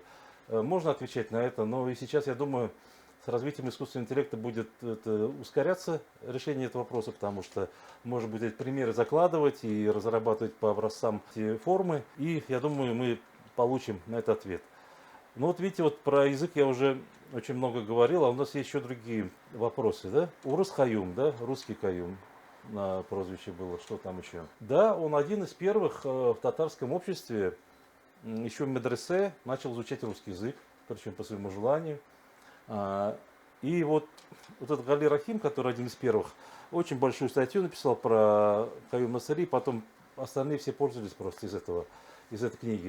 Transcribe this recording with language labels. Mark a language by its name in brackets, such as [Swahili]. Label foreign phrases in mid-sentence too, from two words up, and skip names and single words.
[Russian] Можно отвечать на это, но и сейчас, я думаю, с развитием искусственного интеллекта будет ускоряться решение этого вопроса, потому что можно будет эти примеры закладывать и разрабатывать по образцам эти формы, и я думаю, мы получим на это ответ. Ну вот видите, вот про язык я уже очень много говорил, а у нас есть еще другие вопросы, да? Урус Каюм, да, русский Каюм на прозвище было, что там еще? Да, он один из первых в татарском обществе, еще в медресе, начал изучать русский язык, причем по своему желанию. И вот этот Гали Рахим, который один из первых, очень большую статью написал про Каюм Насыри, потом остальные все пользовались просто из этой книги.